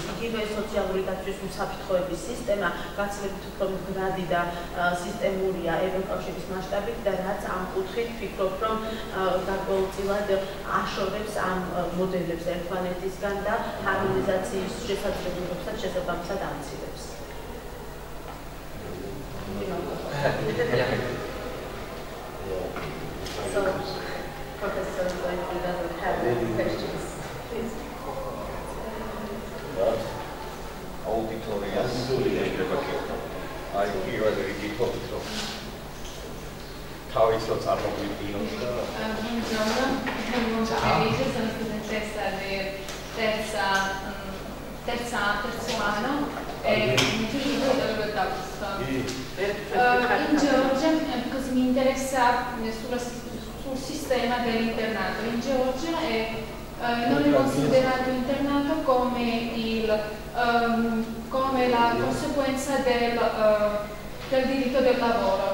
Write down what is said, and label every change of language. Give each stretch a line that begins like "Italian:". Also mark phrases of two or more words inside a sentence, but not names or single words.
Georgian: იგივე სოციალური დაცვის უსაფრთხოების სისტემა გაცილებით უფრო მდგრადი და სისტემურია ევროკავშირის მასშტაბით და რაც ამ კუთხით ვფიქრობ, რომ გარკვეულწილად აშორებს ამ მოდელებს ერთმანეთისგან და ჰარმონიზაციის შესაძლებლობებსაც შესაბამისად ამცირებს.
English: So, Professor Zoidula would have any questions, please.
Georgian: Auditorias შეიძლება კითხო. აი პირველი რიგი თვითონ თავის რო წარმოგვიდგინოთ და
Italian: Buongiorno, molto felice, sono studentessa del terzo anno e in Georgia, così mi interessa sul sistema dell'internato in Georgia e non è considerato internato come la conseguenza del diritto del lavoro.